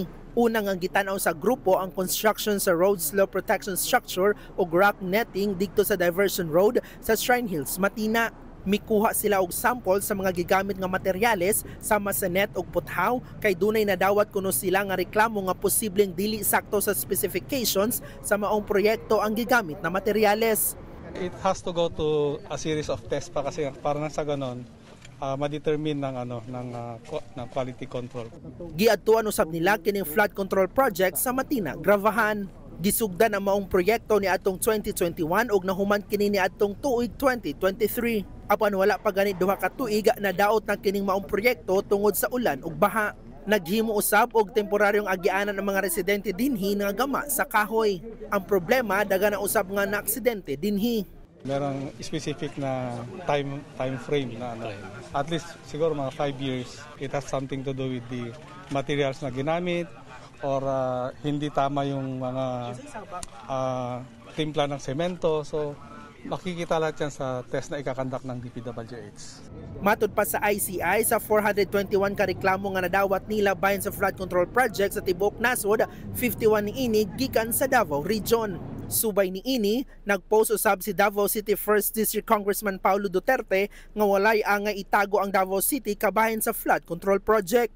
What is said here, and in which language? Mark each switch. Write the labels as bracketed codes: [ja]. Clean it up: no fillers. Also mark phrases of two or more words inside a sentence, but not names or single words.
[ceb] Unang ang gitanaw sa grupo ang construction sa [en] road slope protection structure [ceb] o [en] rock netting [tl] dito sa [ceb] Diversion Road sa Shrine Hills, Matina. Mikuha sila og sample sa mga gigamit nga materyales sama sa net og puthaw kay dunay nadawat kuno sila nga reklamo nga posibleng dili sakto sa specifications sa maong proyekto ang gigamit na materyales. [en] It has to go to a series of tests [tl] pa kasi para nang sa ganon ma- [en] determine ng quality control. [ceb] Giadtuan usab nila kining [en] flood control project [ceb] sa Matina, Gravahan. Gisugdan ang maong proyekto ni atong 2021 ug nahuman kini ni atong tuig 2023. Apan wala pa gani duha ka tuig na daot na kining maong proyekto tungod sa ulan ug baha. Naghimo usab og temporaryong agianan ng mga residente dinhi nga gama sa kahoy. Ang problema daga na usab nga na aksidente dinhi. [tl] Merong specific na [en] time frame [tl] na [en] at least [tl] siguro mga 5 years. [en] It has something to do with the materials [tl] na ginamit or hindi tama yung mga timpla ng semento. So makikita lahat yan sa test na ikakandak ng DPWH. [ceb] Matud pa sa ICI, sa 421 ka reklamo nga nadawat nila bahin sa [en] flood control project [ceb] sa Tibuok Nasod, 51 niini gikan sa Davao Region. Subay niini, nagpost usab si Davao City 1st District Congressman Paulo Duterte nga walay angay itago ang Davao City kabahin sa [en] flood control project.